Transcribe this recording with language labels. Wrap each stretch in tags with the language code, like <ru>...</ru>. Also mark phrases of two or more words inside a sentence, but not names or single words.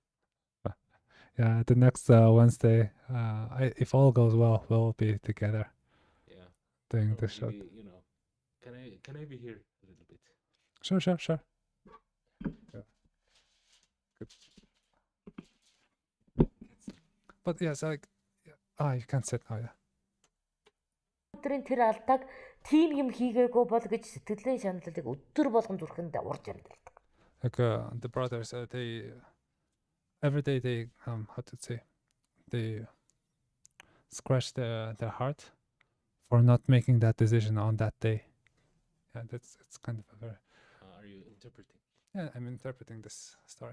<en>Yeah, the next Wednesday, if all goes well, we'll be together. Yeah. Doing Or the show. maybe, can I be here a little bit? Sure. Yeah. Good. But yes, you can't sit now, yeah.</en> <mn>өдрийн тэр алдааг тим юм хийгээгүй бол гэж сэтгэлийн шаналлыг өдөр болгон зүрхэнд урж амьдэрдэг.</mn> <en>Like the brothers, they every day they they scratch their heart for not making that decision on that day. Yeah, it's kind of a very. Are you interpreting? Yeah, I'm interpreting this story.</en>